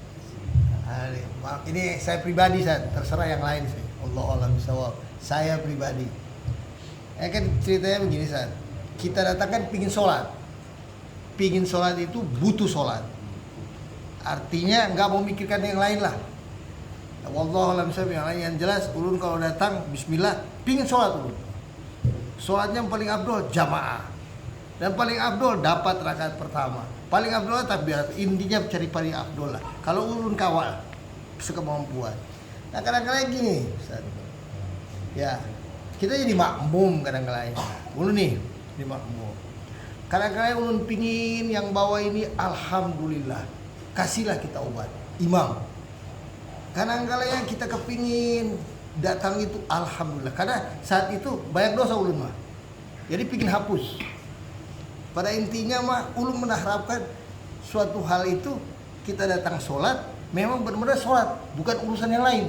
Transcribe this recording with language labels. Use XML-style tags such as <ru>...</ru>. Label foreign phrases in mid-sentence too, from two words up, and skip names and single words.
<id>Ini saya pribadi Zat, terserah yang lain sih.</id> <ar>Allah alam bisawab.</ar> <id>Saya pribadi. Kan ceritanya begini Zat. Kita datang kan pingin sholat. Pingin sholat itu butuh sholat. Artinya nggak mau mikirkan yang lain lah.</id> <ar>Wallahu a'lam bishawab.</ar> <id>Yang jelas ulun kalau datang bismillah pingin sholat ulun. Sholatnya yang paling afdol jamaah. Dan paling afdol dapat rakaat pertama. Paling afdol takbirat. Intinya cari paling afdol lah. Kalau ulun kawal sekemampuan. Nah kadang-kadang gini, Ustaz. Ya, kita jadi makmum kadang-kadang. Ulun nih, jadi makmum. Kadang-kadang ulun pingin yang bawa ini alhamdulillah. Kasihlah kita obat. Imam. Kadang-kadang kita kepingin datang itu alhamdulillah. Karena saat itu banyak dosa ulun mah. Jadi pingin hapus. Pada intinya mah ulun mengharapkan suatu hal itu kita datang sholat memang benar-benar sholat, bukan urusan yang lain.</id>